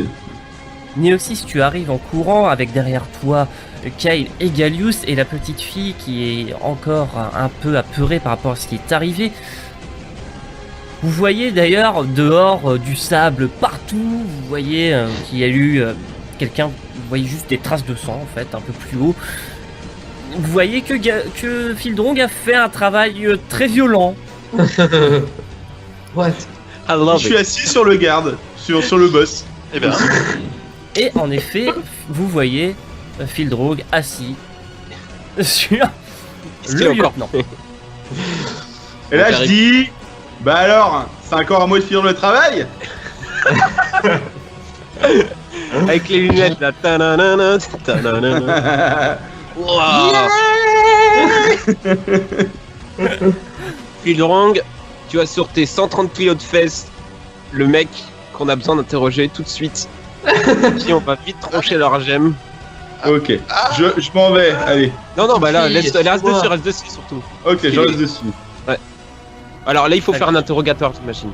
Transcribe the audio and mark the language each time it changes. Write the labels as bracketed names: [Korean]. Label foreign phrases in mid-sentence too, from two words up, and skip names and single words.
[French] Neoxys, tu arrives en courant avec derrière toi Kyle et Gallius et la petite fille qui est encore un peu apeurée par rapport à ce qui est arrivé. Vous voyez d'ailleurs dehors du sable partout, vous voyez qu'il y a eu quelqu'un, vous voyez juste des traces de sang en fait, un peu plus haut. Vous voyez que Fildrong a fait un travail très violent. What? [English] I love [French] Je suis assis sur le garde, sur le boss. Eh bien, Et en effet, vous voyez Fildrong assis sur Est-ce qu'il le est encore lieutenant. Et là, je J'arrive. dis... Bah alors, c'est encore à moi de finir le travail. Avec les lunettes là. Ta-na-na-na, ta-na-na-na. Wow. Fildrong, tu as sur tes 130 kilos de fesses le mec qu'on a besoin d'interroger tout de suite. Qui on va vite trancher leur gemme. Ok, je m'en vais, allez. Non, bah là, Oui, reste excuse-moi. dessus surtout. Ok, je reste dessus. Alors là, il faut faire un interrogatoire, j'imagine.